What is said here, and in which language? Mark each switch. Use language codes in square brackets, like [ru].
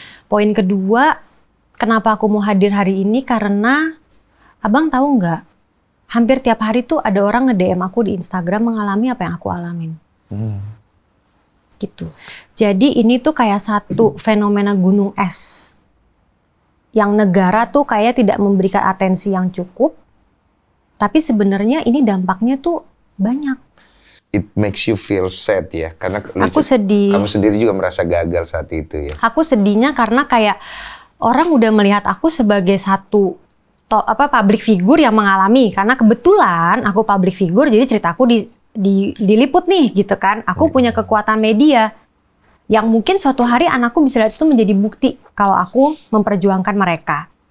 [id] Poin kedua, kenapa aku mau hadir hari ini karena Abang tahu nggak, hampir tiap hari tuh ada orang nge-DM aku di Instagram mengalami apa yang aku alamin. Gitu. Jadi ini tuh kayak satu fenomena gunung es yang negara tuh kayak tidak memberikan atensi yang cukup. Tapi sebenarnya ini dampaknya tuh banyak. [en] It makes you feel sad [id] ya, karena aku sedih. Kamu sendiri juga merasa gagal saat itu ya. Aku sedihnya karena kayak orang udah melihat aku sebagai satu public figure yang mengalami. Karena kebetulan aku public figure, jadi ceritaku diliput nih gitu kan. Aku punya kekuatan media yang mungkin suatu hari anakku bisa lihat itu menjadi bukti kalau aku memperjuangkan mereka.